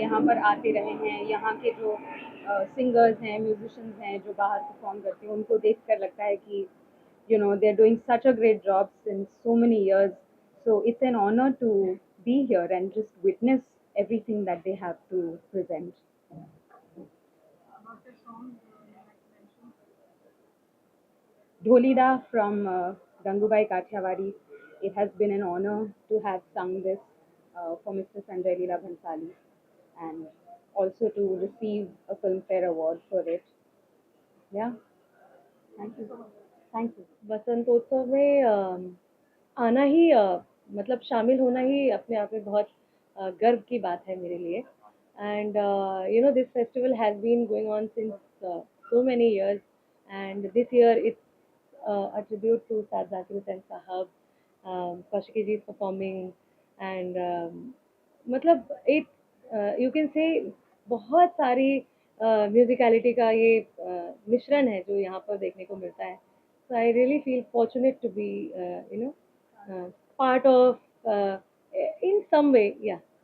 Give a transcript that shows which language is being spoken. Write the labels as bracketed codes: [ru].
[hi] यहाँ पर आते रहे हैं, यहाँ के जो सिंगर्स हैं, म्यूजिशियंस हैं जो बाहर परफॉर्म करते हैं, उनको देख कर लगता है कि [en] you know they're doing such a great job since so many years. So it's an honor to be here and just witness everything that they have to present. Dholida from Gangubai Kathiawadi. It has been an honor to have sung this for Mr. Sanjay Leela Bhansali, and also to receive a Filmfare Award for it. Yeah, thank you. Thank you. [hi] वसंतोत्सव में आना ही मतलब शामिल होना ही अपने आप में बहुत गर्व की बात है मेरे लिए [en] And you know this festival has been going on since so many years and this year it's a tribute to Ustad Zakir Hussain Sahab. Kaushiki ji is performing and [hi] मतलब एक [en] you can say [hi] बहुत सारी musicality का ये मिश्रण है जो यहाँ पर देखने को मिलता है. [en] So I really feel fortunate to be, you know, part of, in some way, yeah.